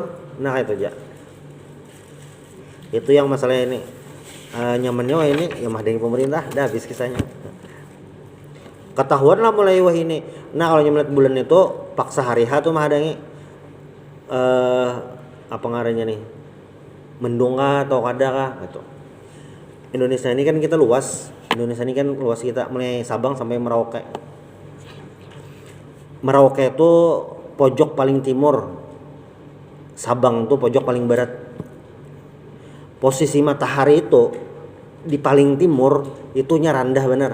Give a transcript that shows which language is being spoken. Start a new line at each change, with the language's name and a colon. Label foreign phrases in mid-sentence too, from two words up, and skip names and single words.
Banjar: Nah kayak itu aja. Itu yang masalah ini. Nyamannya ini ya mah dari pemerintah dah habis kisahnya. Ketahuan lah mulai wah ini. Nah kalau melihat bulan itu paksa hari H tuh mah adangi apa ngarannya nih, mendung atau kada kah gitu.
Indonesian: Indonesia ini kan kita luas. Kita mulai Sabang sampai Merauke. Merauke itu pojok paling timur, Sabang tuh pojok paling barat. Posisi matahari itu di paling timur itunya rendah benar.